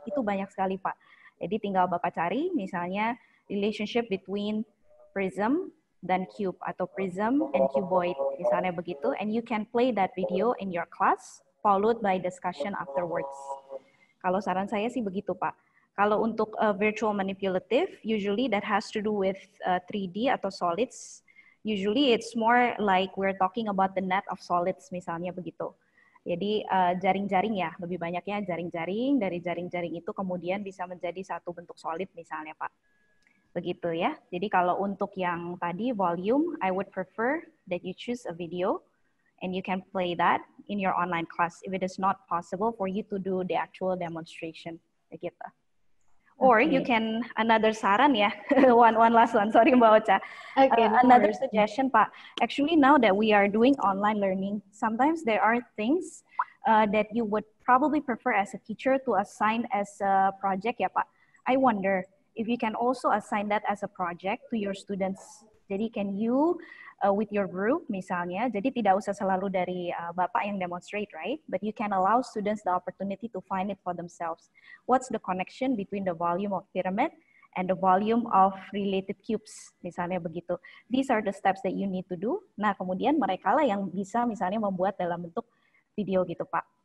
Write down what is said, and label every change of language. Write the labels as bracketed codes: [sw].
[id] Itu banyak sekali Pak. Jadi tinggal Bapak cari misalnya [en] relationship between prism dan cube atau prism and cuboid, [id] misalnya begitu, [en] and you can play that video in your class followed by discussion afterwards. [id] Kalau saran saya sih begitu Pak. Kalau untuk virtual manipulative, [en] usually that has to do with 3D [id] atau solids. [en] Usually it's more like we're talking about the net of solids, [id] misalnya begitu. Jadi jaring-jaring ya, lebih banyaknya jaring-jaring, dari jaring-jaring itu kemudian bisa menjadi satu bentuk solid misalnya Pak. Begitu ya. Jadi kalau untuk yang tadi volume, [en] I would prefer that you choose a video and you can play that in your online class if it is not possible for you to do the actual demonstration. [id] Begitu. [en] Or you can, another [id] saran ya, [en] one last one, sorry Mbak Ocha. Another suggestion Pak, actually now that we are doing online learning, sometimes there are things that you would probably prefer as a teacher to assign as a project [id] ya Pak. [en] I wonder if you can also assign that as a project to your students. [id] Jadi [en] can you with your group [id] misalnya, jadi tidak usah selalu dari Bapak yang demonstrate, [en] right? But you can allow students the opportunity to find it for themselves. What's the connection between the volume of pyramid and the volume of related cubes, [id] misalnya begitu. [en] These are the steps that you need to do. [id] Nah, kemudian mereka lah yang bisa misalnya membuat dalam bentuk video gitu, Pak.